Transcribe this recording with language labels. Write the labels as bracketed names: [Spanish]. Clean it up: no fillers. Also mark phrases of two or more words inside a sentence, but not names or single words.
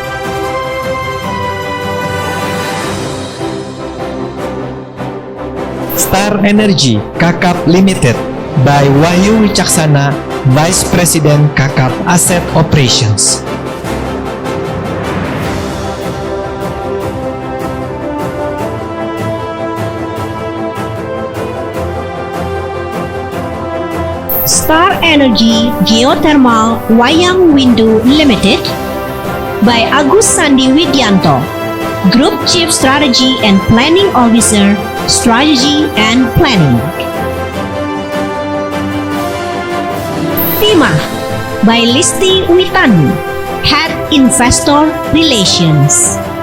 [English] Star Energy Kakap Limited by Wahyu Wicaksana, Vice President Kakap Asset Operations. Star Energy Geothermal Wayang Windu Limited by Agus Sandi Widianto, Group Chief Strategy and Planning Officer, Strategy and Planning. Timah by Listi Witani, Head Investor Relations.